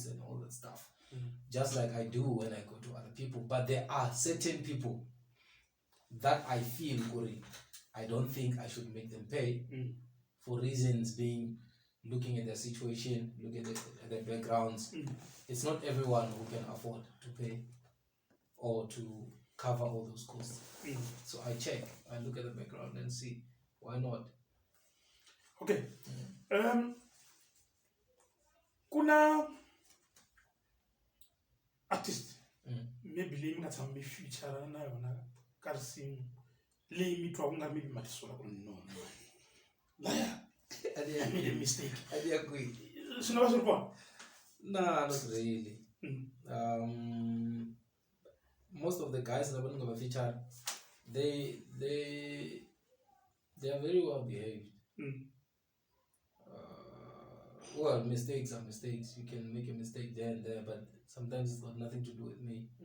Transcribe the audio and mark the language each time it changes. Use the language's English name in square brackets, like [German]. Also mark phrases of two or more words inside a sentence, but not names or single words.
[English] and all that stuff just like I do when I go to other people but there are certain people that I feel I don't think I should make them pay for reasons being looking at their situation look at their backgrounds it's not everyone who can afford to pay or to cover all those costs so I check I look at the background and see why not [Tsonga] okay kuna artist maybe leyi mi nga tshama mi feature na yona ka risimu leyi mi twa ku nga maybe ma tisola ku no laya [English] I made a mistake I agree [Tsonga] swi nga va swi ri kona [English] nah not really most of the guys that are featured they are very well behaved well mistakes are mistakes you can make a mistake there and there but sometimes it's got nothing to do with me